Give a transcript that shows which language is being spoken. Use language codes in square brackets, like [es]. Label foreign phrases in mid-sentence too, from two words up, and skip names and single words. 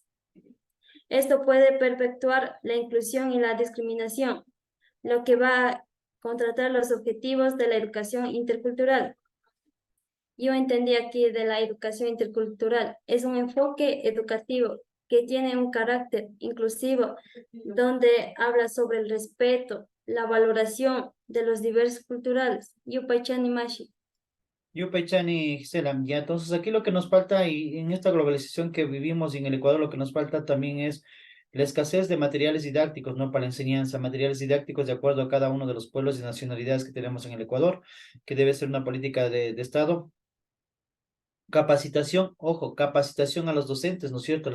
[es] Esto puede perpetuar la inclusión y la discriminación, lo que va a contratar los objetivos de la educación intercultural. Yo entendí aquí de la educación intercultural, es un enfoque educativo que tiene un carácter inclusivo, donde habla sobre el respeto, la valoración de los diversos culturales. [qu] Yupaychani Mashi. Yupaychani, [es] Gisela, ya, entonces aquí lo que nos falta, y en esta globalización que vivimos y en el Ecuador, lo que nos falta también es La escasez de materiales didácticos, ¿no? Para la enseñanza, materiales didácticos de acuerdo a cada uno de los pueblos y nacionalidades que tenemos en el Ecuador, que debe ser una política de Estado. Capacitación, ojo, capacitación a los docentes, ¿no es cierto?